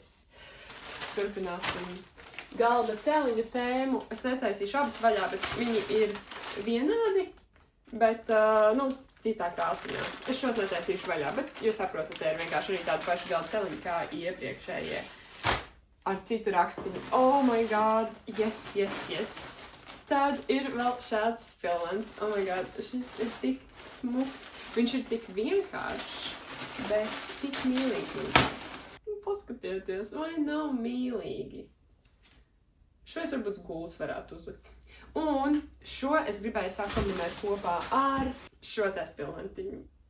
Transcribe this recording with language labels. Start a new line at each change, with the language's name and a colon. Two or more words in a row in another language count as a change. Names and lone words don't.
Latvian: Turpināsim galda celiņu tēmu. Es netaisīšu abus vaļā, bet viņi ir vienādi, bet, citā krāsiņā. Es šos netaisīšu vaļā, bet jūs saprotat, te ir vienkārši arī tāda paša galda celiņa kā iepriekšējie ar citu rakstiņu.
English: Oh my god, yes.
Latvian: Tad ir vēl šāds spilvens.
English: Oh my god,
Latvian: šis ir tik smuks. Viņš ir tik vienkāršs, bet tik mīlīgs. Paskatieties, vai nav mīlīgi? Šo es varbūt gults varētu uzlikt. Un šo es gribēju sakombinēt kopā ar šo te spilventiņu.